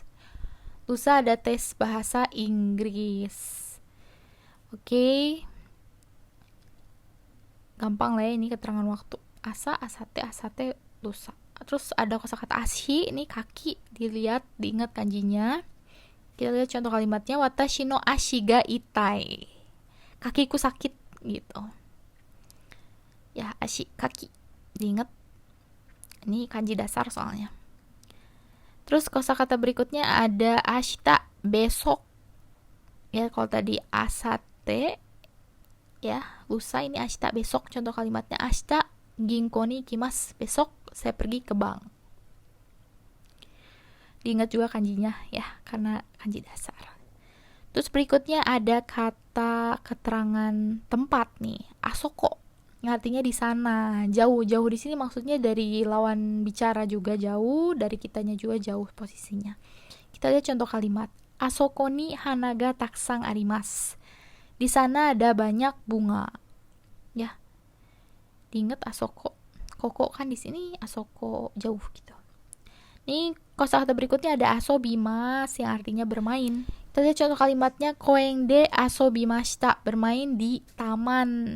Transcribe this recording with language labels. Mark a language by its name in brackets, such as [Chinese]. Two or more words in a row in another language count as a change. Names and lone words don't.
[Indonesian] Lusa ada tes bahasa Inggris. Oke. Gampang lah ya, ini keterangan waktu. [Japanese] Asa, asate, asate, lusa. [Indonesian] Terus ada kosakata ashi, ini kaki. Dilihat, diingat kanjinya. Kita lihat contoh kalimatnya. [Japanese] Watashi no ashi ga itai. [Indonesian] Kakiku sakit gitu. Ya, ashi, kaki. Diingat. Ini kanji dasar soalnya. Terus kosakata berikutnya ada ashita, besok. Ya, kalau tadi asate, ya, lusa, ini ashita, besok. Contoh kalimatnya. [Japanese] Ashita ginko ni ikimasu. [Indonesian] Besok saya pergi ke bank. Diingat juga kanjinya ya, karena kanji dasar. Terus berikutnya ada kata keterangan tempat nih. Asoko. Artinya di sana, jauh. Jauh di sini maksudnya dari lawan bicara juga jauh, dari kitanya juga jauh posisinya. Kita lihat contoh kalimat. [Japanese] Asoko ni hanaga taksang arimasu. [Indonesian] Di sana ada banyak bunga. Ya. Diingat asoko. Koko kan di sini, asoko jauh gitu. Nih, kosakata berikutnya ada asobimas yang artinya bermain. [Japanese] Kita lihat contoh kalimatnya. Koeng de asobimashita, [Indonesian] bermain di taman.